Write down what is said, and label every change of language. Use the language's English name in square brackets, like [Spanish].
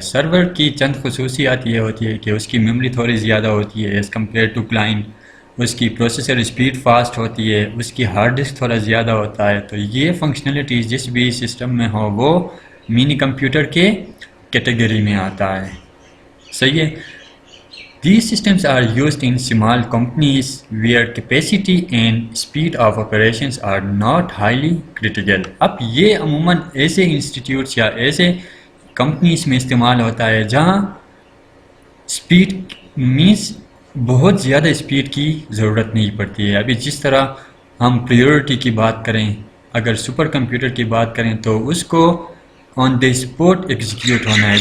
[Urdu] سرور کی چند خصوصیات یہ ہوتی ہے کہ اس کی میموری تھوڑی زیادہ ہوتی ہے [English] as compare to [Urdu] کلائنٹ، اس کی پروسیسر اسپیڈ فاسٹ ہوتی ہے، اس کی ہارڈ ڈسک تھوڑا زیادہ ہوتا ہے. تو یہ فنکشنلٹیز جس بھی سسٹم میں ہو وہ منی کمپیوٹر کے کیٹیگری میں آتا ہے. صحیح ہے. [English] These systems are used in small companies where capacity and speed of operations are not highly critical. [Urdu] اب یہ عموماً ایسے انسٹیٹیوٹس یا ایسے کمپنیز میں استعمال ہوتا ہے جہاں اسپیڈ مینس بہت زیادہ اسپیڈ کی ضرورت نہیں پڑتی ہے. ابھی جس طرح ہم پریورٹی کی بات کریں، اگر سپر کمپیوٹر کی بات کریں تو اس کو [English] on the spot [Urdu] ایگزیکیوٹ ہونا ہے.